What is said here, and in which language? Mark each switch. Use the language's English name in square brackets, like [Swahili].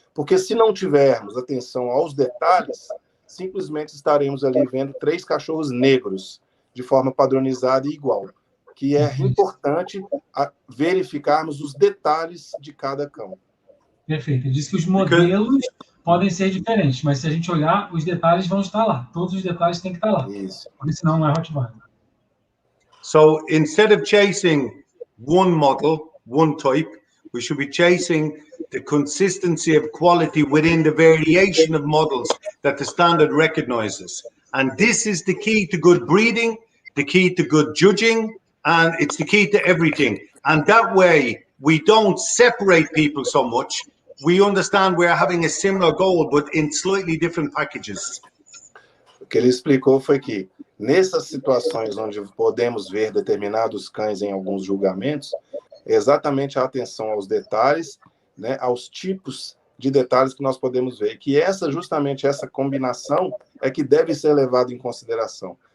[Portuguese] Porque se não tivermos atenção aos detalhes, simplesmente estaremos ali vendo 3 cachorros negros de forma padronizada e igual, que é importante verificarmos os detalhes de cada cão. Perfeito. Ele disse que os modelos podem ser diferentes, mas se a gente olhar, os detalhes vão estar lá. Todos os detalhes têm que estar lá. Isso. Porque senão não é Rottweiler. [English] So instead of chasing one model, one type, we should be chasing the consistency of quality within the variation of models that the standard recognizes. And this is the key to good breeding, the key to good judging, and it's the key to everything. And that way, we don't separate people so much. We understand we're having a similar goal, but in slightly different packages. [Portuguese] O que ele explicou foi que, nessas situações onde podemos ver determinados cães em alguns julgamentos, é exatamente a atenção aos detalhes, né, aos tipos de detalhes que nós podemos ver, que justamente essa combinação é que deve ser levada em consideração.